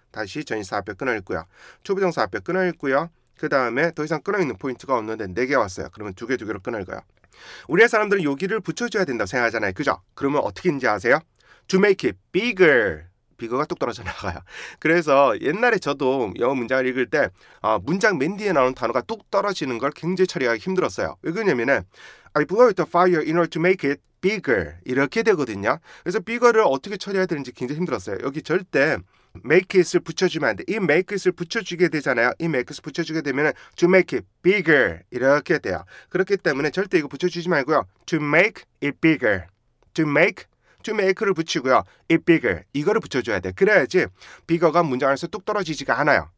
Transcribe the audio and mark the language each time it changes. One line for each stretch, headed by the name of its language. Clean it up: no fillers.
Korean: 다시 전치사 앞에 끊어 읽고요. 초부정사 앞에 끊어 읽고요. 그 다음에 더 이상 끊어 있는 포인트가 없는데 4개 왔어요. 그러면 2개로 끊어 읽어요. 우리의 사람들은 여기를 붙여줘야 된다고 생각하잖아요. 그죠? 그러면 어떻게 했는지 아세요?
English: To make it bigger
Korean: 비거가 뚝 떨어져 나가요. 그래서 옛날에 저도 영어 문장을 읽을 때 문장 맨 뒤에 나오는 단어가 뚝 떨어지는 걸 굉장히 처리하기 힘들었어요. 왜 그러냐면은
English: I blew out the fire in order to make it bigger
Korean: 이렇게 되거든요. 그래서 bigger를 어떻게 처리해야 되는지 굉장히 힘들었어요. 여기 절대 make it을 붙여주면 안 돼. 이 make it을 붙여주게 되잖아요. 이 make it을 붙여주게 되면
English: to make it bigger
Korean: 이렇게 돼요. 그렇기 때문에 절대 이거 붙여주지 말고요.
English: to make it bigger to make를
Korean: 붙이고요.
English: it bigger
Korean: 이거를 붙여줘야 돼. 그래야지 bigger가 문장 안에서 뚝 떨어지지가 않아요.